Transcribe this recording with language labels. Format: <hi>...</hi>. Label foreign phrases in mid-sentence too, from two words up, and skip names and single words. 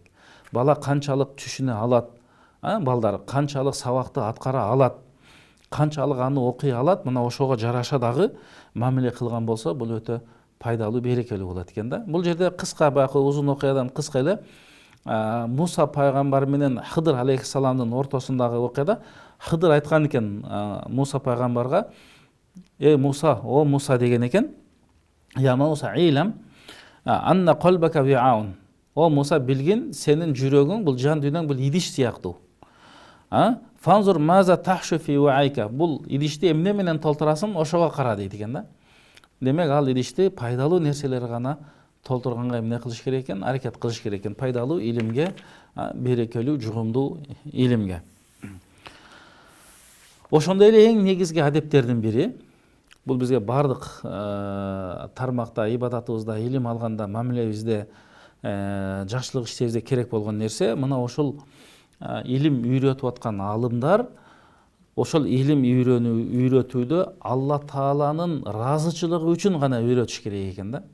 <ky>Бала канчалык түшүнө алат, балдар канчалык сабакты аткара алат, канчалык аны окуй алат, мына ошого жараша дагы мамиле кылган болсо, бул өтө пайдалуу, берекелүү болот экен да. Бул жерде кыска баягы узун окуядан кыска эле Муса пайгамбар менен Хыдыр алейхиссаламдын ортосундагы окуяда Хыдыр айткан экен Муса пайгамбарга: "Эй Муса, о Муса" деген экен.</ky> <ar>"يا موسى اعلم أن قلبك وعاء". О Муса,</ar> <ky>билгин, сенин жүрөгүң бул жан дүйнөң бул идиш сыяктуу.</ky> <ar>"فانظر ماذا تحشو في وعائك".</ar> <ky>Бул идишти эмне менен толтурасың, ошого кара дейт экен да. Демек ал идишти пайдалуу нерселер гана толтурганга эмне кылыш керек экен, аракет кылыш керек экен, пайдалуу илимге, берекелүү, жугумдуу илимге. Ошондой эле эң негизги адептердин бири, бул бизге бардык тармакта, ибадатыбызда, илим алганда, мамилебизде, жакшылык иштебизде керек болгон нерсе, мына ошол илим үйрөтүп аткан алымдар ошол илим үйрөтүүдө Алла Тааланын ыраазычылыгы үчүн гана үйрөтүш керек экен да.</ky>